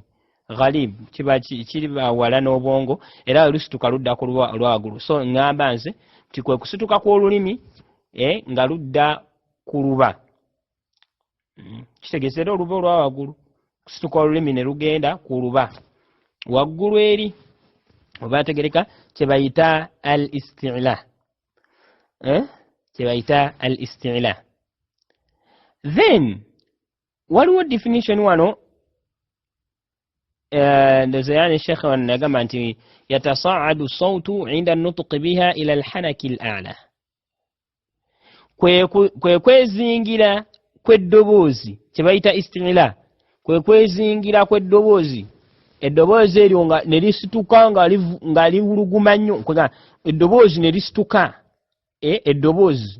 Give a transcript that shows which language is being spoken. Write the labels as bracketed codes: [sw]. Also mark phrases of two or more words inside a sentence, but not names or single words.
[lg] ghalib kiba kiri wala n'obwongo era lusituka ludda ku luba olwa waggulu so ngamba nze nti kwe kusituka kw'olulimi nga ludda ku luba kitegeeza era oluba olwa waggulu kusituka olulimi ne lugenda ku luba waggulu eri oba tegereka kyebayita al-isti'la kyebayita al-isti'la then waliwo definition wano ndoza yani Sheikh wanagamba nti [ar] يتصاعد الصوت عند النطق بها إلى الحنك الأعلى [lg] kwe kwezingira kw'eddoboozi kyebayita isti'la kwe kwezingira kw'eddoboozi eddoboozi eryo nga ne lisituka nga liwuluguma nnyo eddoboozi ne lisituka eddoboozi